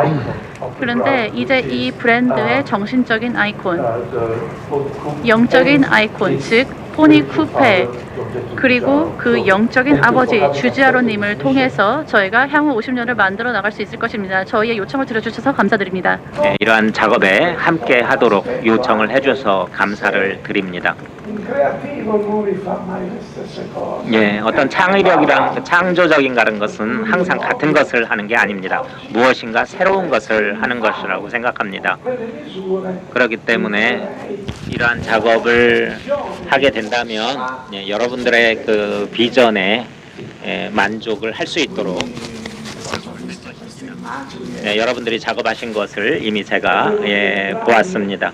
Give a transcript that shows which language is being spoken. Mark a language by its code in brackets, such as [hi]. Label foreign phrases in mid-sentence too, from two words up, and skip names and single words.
[ko] 그런데 이제 이 브랜드의 정신적인 아이콘, 영적인 아이콘, 즉 포니 쿠페, 그리고 그 영적인 아버지 주지아로님을 통해서 저희가 향후 50년을 만들어 나갈 수 있을 것입니다. 저희의 요청을 들어주셔서 감사드립니다. 네, 이러한 작업에 함께 하도록 요청을 해줘서 감사를 드립니다. [it] Un creativo non rifà mai le stesse cose. [ko] 예, 어떤 창의력이란 창조적인 다른 것은 항상 같은 것을 하는 게 아닙니다. 무엇인가 새로운 것을 하는 것이라고 생각합니다. [it] Quelle misure [ko] 그렇기 때문에 이러한 작업을 하게 된다면 예, 여러분들의 그 비전에 만족을 할 수 있도록 여러분들이 작업하신 것을 이미 제가 보았습니다.